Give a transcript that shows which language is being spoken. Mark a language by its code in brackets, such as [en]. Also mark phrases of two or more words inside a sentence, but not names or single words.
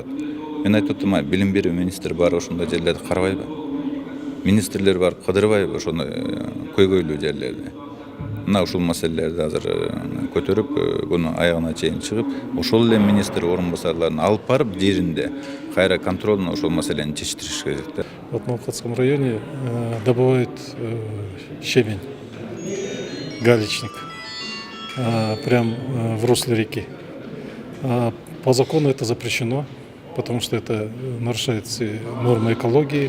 [ky] Мен айтып атам, билим берүү министри бар ошондой жерлерди карабайбы? Министрлер бар кыдырбайбы ошону көйгөйлүү жерлерди? Мына ушул маселелерди азыр көтөрүп, күнү аягына чейин чыгып, ошол эле министр орун басарларын алып барып жеринде кайра контролно ошол маселени чечтириш керек да. [ru] В Новокатском районе добывают щебень, галечник, прям в русле реки. По закону это запрещено, потому что это нарушает все нормы экологии.